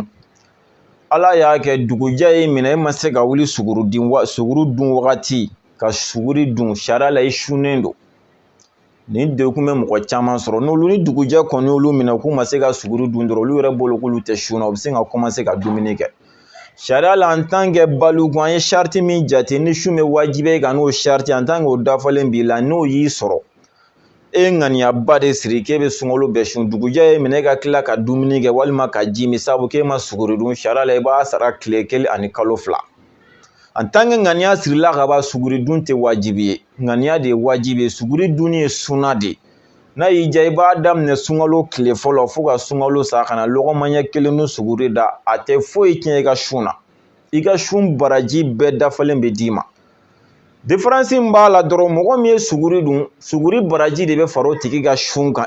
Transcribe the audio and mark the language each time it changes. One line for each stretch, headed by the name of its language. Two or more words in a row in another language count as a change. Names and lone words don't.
Bambara: Ala y'a kɛ dugujɛ y'i minɛ, e ma se ka wuli suguru dun wagati ka suguri dun, sariya la i sunnen don. Nin degun bɛ mɔgɔ caman sɔrɔ. N'olu ni dugujɛ kɔni y'olu minɛ k'u ma se ka suguri dun dɔrɔn, olu yɛrɛ bolo k'olu tɛ sun na, u bɛ se ka commencer ka dumuni kɛ. Sariya la
French: en tant que
Bambara: baluku an ye charte min jate, ni sun bɛ wajibiya e kan n'o charte
French: en tant que
Bambara: o dafalen b'i la, n'o y'i sɔrɔ, e ye ŋaniyaba de siri k'e bɛ sunkalo bɛɛ sun. Dugujɛ ye minɛ e ka tila ka dumuni kɛ walima ka ji min sabu k'e ma suguri dun, sariya la i b'a sara tile 1 ani kalo 2.
French: En tant que
Bambara: ŋaniya sirila ka ban, suguri dun tɛ wajibi ye. Ŋaniya de ye wajibi ye. Suguri dunni ye sunna de ye. N'a y'i diya i b'a daminɛ sunkalo tile fɔlɔ fo ka sunkalo sa ka na lɔgɔmaɲɛ 1 ni suguri da, a tɛ foyi tiɲɛ i ka sun na. I ka sun baraji bɛɛ dafalen bɛ d'i ma. Différence min b'a la dɔrɔn, mɔgɔ min ye suguri dun, suguri baraji de bɛ fara o tigi ka sun kan.